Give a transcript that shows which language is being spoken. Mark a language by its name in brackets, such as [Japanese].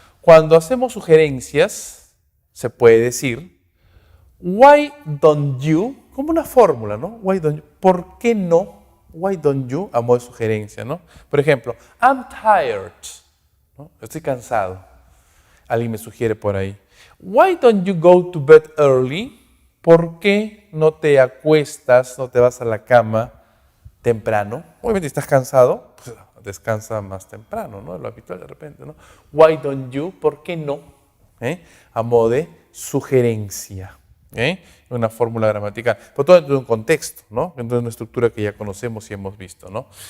[Spanish] Cuando hacemos sugerencias, se puede decir, [English] why don't you, [Spanish] como una fórmula, ¿no? [English] Why don't you, [Spanish] ¿por qué no? Why don't you, a modo de sugerencia, ¿no? Por ejemplo, [English] I'm tired, [Spanish] ¿no? Estoy cansado. Alguien me sugiere por ahí. [English] Why don't you go to bed early? [Spanish] ¿Por qué no te acuestas, no te vas a la cama temprano? Obviamente, estás cansado, pues descansa más temprano, ¿no? Lo habitual de repente, ¿no? [English] Why don't you? [Spanish] ¿Por qué no? A modo de sugerencia. Una fórmula gramatical, pero todo dentro de un contexto, ¿no? Dentro de una estructura que ya conocemos y hemos visto, ¿no?